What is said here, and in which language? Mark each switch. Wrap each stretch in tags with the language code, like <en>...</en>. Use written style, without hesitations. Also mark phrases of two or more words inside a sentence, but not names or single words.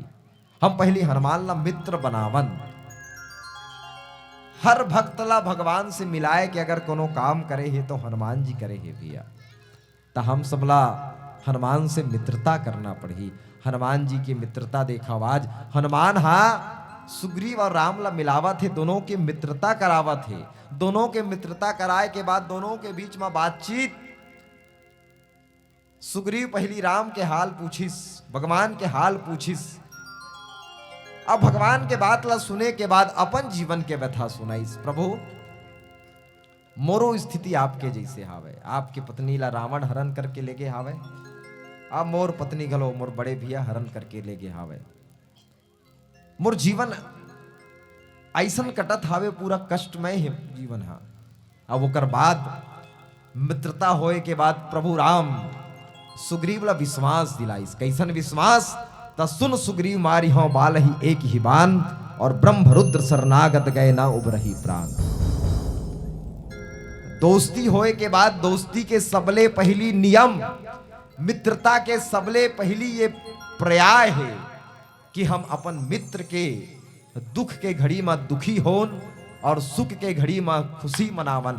<hne>हम पहली हनुमान ला मित्र बनावन। हर भक्त ला भगवान से मिलाए कि अगर कोनो काम करे है तो हनुमान जी करे है भैया, तो हम सबला हनुमान से मित्रता करना पड़ी। हनुमान जी की मित्रता देखा आज हनुमान हा सुग्रीव और राम ला मिलावा थे, दोनों के मित्रता करावा थे। दोनों के मित्रता कराए के बाद दोनों के बीच में बातचीत। सुग्रीव पहली राम के हाल पूछिस, भगवान के हाल पूछिस। अब भगवान के बात ला सुने के बाद अपन जीवन के व्यथा सुनाइस। प्रभु मोरो स्थिति आपके जैसे हावे, आपकी पत्नी ला रावण हरण करके ले गए हावे, अब मोर पत्नी गलो मोर बड़े भैया हरण करके ले गए हावे। मोर जीवन ऐसन कटत हावे, पूरा कष्टमय है जीवन हा। अब ओकर बाद मित्रता होए के बाद प्रभु राम सुग्रीव ला विश्वास दिलाइस। कैसन विश्वास, त</hne> <awa>सुन सुग्रीव मारी हो बाल ही एक ही बान, और ब्रह्म रुद्र शरणागत गए ना उबरही प्राण।</awa> <hne>दोस्ती होए के बाद दोस्ती के सबले पहली नियम, मित्रता के सबले पहली ये पर्याय है कि हम अपन मित्र के दुख के घड़ी में दुखी होन और सुख के घड़ी में खुशी मनावन।</hne>